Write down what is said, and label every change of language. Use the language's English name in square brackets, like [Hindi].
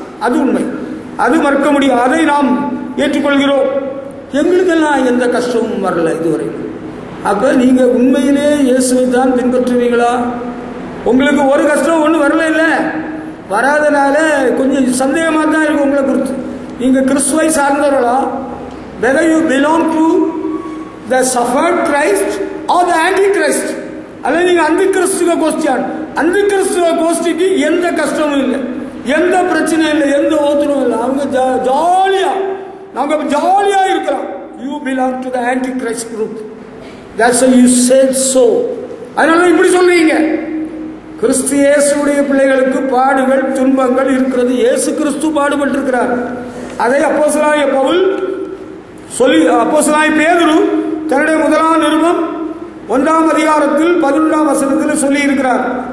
[Tamil] அது உண்மை, அது மறுக்க முடியும். அதை நாம் ஏற்றுக்கொள்கிறோம். எங்களுக்கெல்லாம் எந்த கஷ்டமும் வரல இதுவரை. அப்ப நீங்க உண்மையிலே இயேசுவை தான் பின்பற்றுவீங்களா? உங்களுக்கு ஒரு கஷ்டம் ஒன்றும் வரல, இல்லை, வராதனால கொஞ்சம் சந்தேகமாக தான் இருக்கு உங்களை குறித்து. நீங்க கிறிஸ்துவை சார்ந்தவர்களா? [English] whether you belong to the suffered Christ or the antichrist, [Tamil] அல்ல நீங்க அந்த கிறிஸ்துவ கோஷ்டியான். அந்த கிறிஸ்துவ கோஷ்டிக்கு எந்த கஷ்டமும் இல்லை, எந்த பிரச்சனையும் இல்லை, எந்த ஓத்துரும் இல்லை. அவங்க ஜாலியா, நாங்க ஜாலியா இருக்கிறோம். [English] you belong to the antichrist group, that's why you said so. [Tamil] அதனால இப்படி சொல்றீங்க. கிறிஸ்து இயேசுடைய பிள்ளைகளுக்கு பாடுகள் துன்பங்கள் இருக்கிறது. இயேசு கிறிஸ்து பாடுபட்டிருக்கிறார். அதை அப்போஸ்தலனாகிய பவுல் சொல்லி, அப்போஸ்தலனாகிய பேதுரு தன்னுடைய முதலாம் நிருபம் 1ஆம் அதிகாரத்தில் 11ஆம் வசனத்தில் சொல்லி இருக்கிறார்.